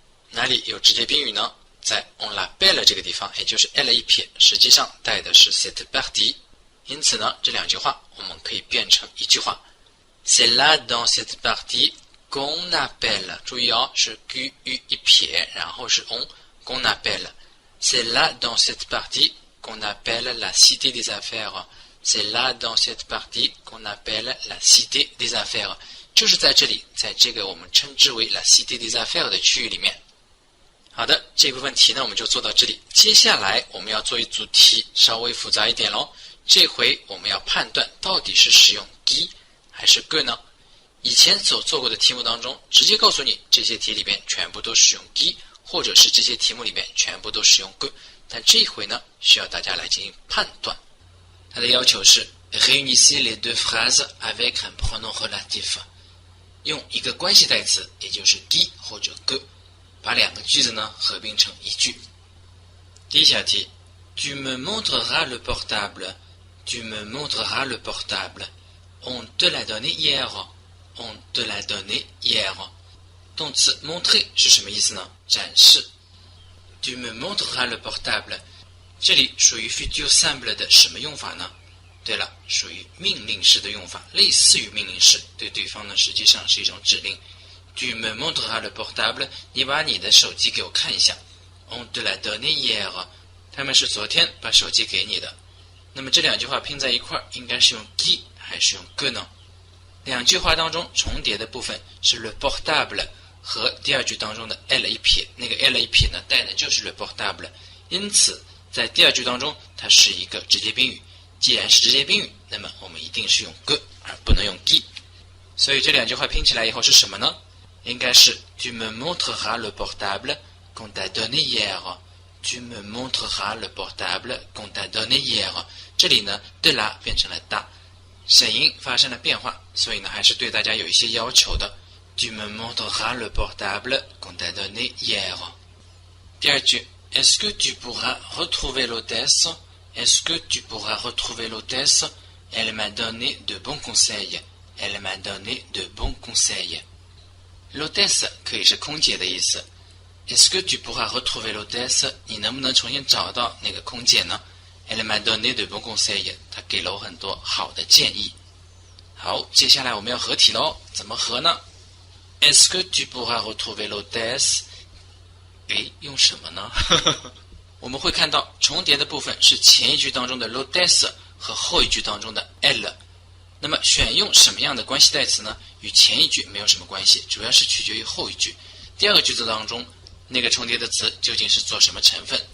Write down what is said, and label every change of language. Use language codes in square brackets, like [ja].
[zh] 哪里有直接宾语呢？在 on l'appelle 这个地方，也就是 l 一撇，实际上带的是 cette partie。因此呢，这两句话我们可以变成一句话 [fr] C'est là dans cette partie qu'on appelle， [zh] 注意哦，是 q u 一撇，然后是 on qu'on appelle. [fr] C'est là dans cette partie qu'on appelle la cité des affaires. C'est là dans cette partie qu'on appelle la cité des affaires. [zh] 就是在这里，在这个我们称之为 la cité des affaires 的区域里面。好的，这部分题呢我们就做到这里。接下来我们要做一组题，稍微复杂一点咯。这回我们要判断到底是使用 qui 还是 que 呢？以前所做过的题目当中，直接告诉你这些题里边全部都使用 qui， 或者是这些题目里边全部都使用 que。但这一回呢，需要大家来进行判断。它的要求是 [fr] réunissez les deux phrases avec un pronom relatif， [zh] 用一个关系代词，也就是 qui 或者 que， 把两个句子呢合并成一句。第一小题 [fr] Tu me montreras le portable. Tu me montreras le portable. On te l'a donné hier.On te l'a donné hier. [zh] 动词 montrer 是什么意思呢？展示。 [fr] Tu me montreras le portable. [zh] 这里属于 futur simple 的什么用法呢？对了，属于命令式的用法，类似于命令式，对对方呢实际上是一种指令。 [fr] Tu me montreras le portable. [zh] 你把你的手机给我看一下。 [fr] On te l'a donné hier. [zh] 他们是昨天把手机给你的。那么这两句话拼在一块儿，应该是用 qui 还是用 que 呢？两句话当中重叠的部分是 le portable 和第二句当中的 l 一撇，那个 l 一撇呢带的就是 le portable， 因此在第二句当中它是一个直接宾语。既然是直接宾语，那么我们一定是用 que 而不能用 qui。所以这两句话拼起来以后是什么呢？应该是 [fr] Tu me montreras le portable qu'on t'a donné hier. Tu me montreras le portable qu'on t'a donné hier. [zh] 这里呢de la 变成了da，声音发生了变化，所以呢还是对大家有一些要求的。 [fr] Tu me montreras le portable qu'on t'a donné hier. [zh] 第二句 [fr] Est-ce que tu pourras retrouver l'hôtesse? Est-ce que tu pourras retrouver l'hôtesse? Elle m'a donné de bons conseils. Elle m'a donné de bons conseils. [zh] L'hôtesse 可以是空姐的意思。 [fr] Est-ce que tu pourras retrouver l'hôtesse? [zh] 你能不能重新找到那个空姐呢？ [fr] Elle m'a donné de bons conseils. [zh] 她给了我很多好的建议。好，接下来我们要合体喽，怎么合呢？ [fr] Est-ce que tu pourras retrouver l'hôtesse? [zh] 诶，用什么呢？我们会看到重叠的部分是前一句当中的 l'hôtesse 和后一句当中的 elle。那么选用什么样的关系代词呢？与前一句没有什么关系，主要是取决于后一句。第二个句子当中，那个重叠的词究竟是做什么成分？